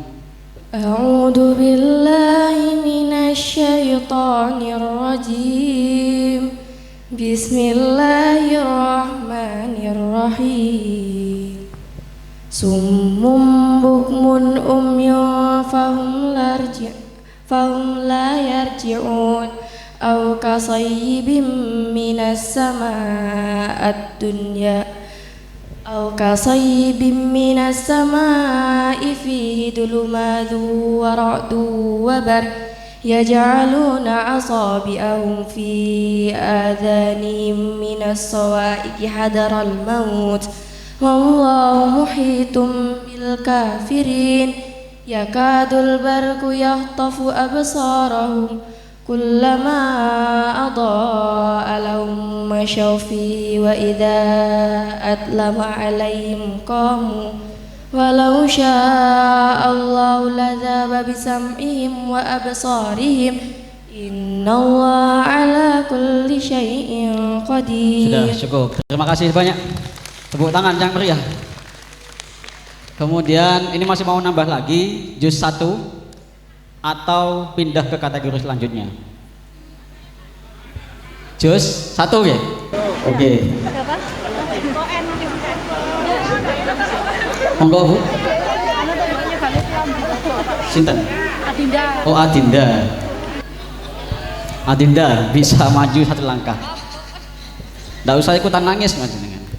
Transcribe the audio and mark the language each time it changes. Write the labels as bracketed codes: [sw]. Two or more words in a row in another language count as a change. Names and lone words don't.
[ar] أعوذ بالله من الشيطان الرجيم. بسم الله الرحمن الرحيم. صم بكم عمي فهم لا يرجعون. أو كصيب من السماءات دنيا أو كصيب من السماء فيه ظلمات ورعد وبرق يجعلون أصابعهم في آذانهم من الصواعق حذر الموت والله محيط بالكافرين يكاد البرق يخطف أبصارهم كلما أضاء لهم مشوا فيه وإذا أظلم عليهم قاموا ولو شاء الله لذهب بسمعهم وأبصارهم إن الله على كل شيء قدير. [id] Sudah cukup. Terima kasih banyak. Tepuk tangan yang meriah. Kemudian ini masih mau nambah lagi juz 1 atau pindah ke kategori selanjutnya. Juz 1 ya? Oke. [jv] Monggo Bu. Sinten? [id] Adinda. Oh Adinda. Adinda bisa maju 1 langkah. Nggak usah ikutan nangis Mas jenengan.